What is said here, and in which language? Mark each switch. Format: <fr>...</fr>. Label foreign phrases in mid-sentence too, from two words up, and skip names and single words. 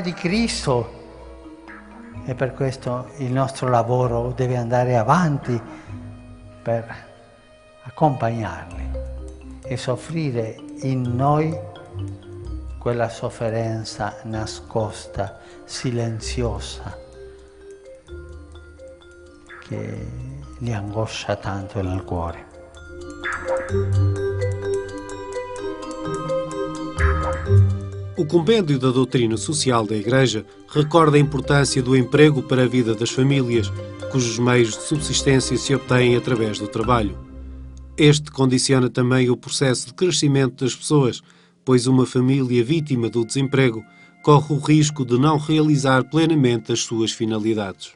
<it>di Cristo e per questo il nostro lavoro deve andare avanti per accompagnarli e soffrire in noi quella sofferenza nascosta, silenziosa, che li angoscia tanto nel cuore.</it> <pt>O Compêndio da Doutrina Social da Igreja recorda a importância do emprego para a vida das famílias, cujos meios de subsistência se obtêm através do trabalho. Este condiciona também o processo de crescimento das pessoas, pois uma família vítima do desemprego corre o risco de não realizar plenamente as suas finalidades.</pt>